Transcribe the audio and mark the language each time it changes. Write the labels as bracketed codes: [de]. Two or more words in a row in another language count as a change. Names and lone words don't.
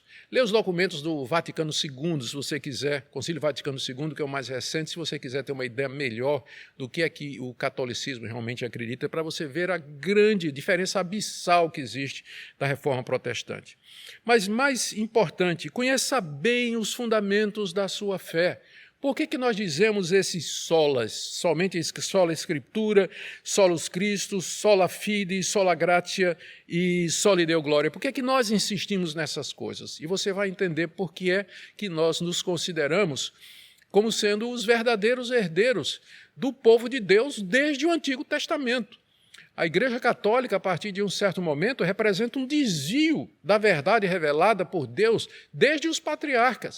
[pt] Leia os documentos do Vaticano II, se você quiser, Concílio Vaticano II, que é o mais recente, se você quiser ter uma ideia melhor do que é que o catolicismo realmente acredita, para você ver a grande diferença abissal que existe da reforma protestante. Mas, mais importante, conheça bem os fundamentos da sua fé. Por que nós dizemos esses solas? [la] Somente sola Escritura, solus Christus, sola fide, sola gratia e soli Deo glória. [pt] Por que nós insistimos nessas coisas? E você vai entender por que é que nós nos consideramos como sendo os verdadeiros herdeiros do povo de Deus desde o Antigo Testamento. A Igreja Católica, a partir de um certo momento, representa um desvio da verdade revelada por Deus desde os patriarcas.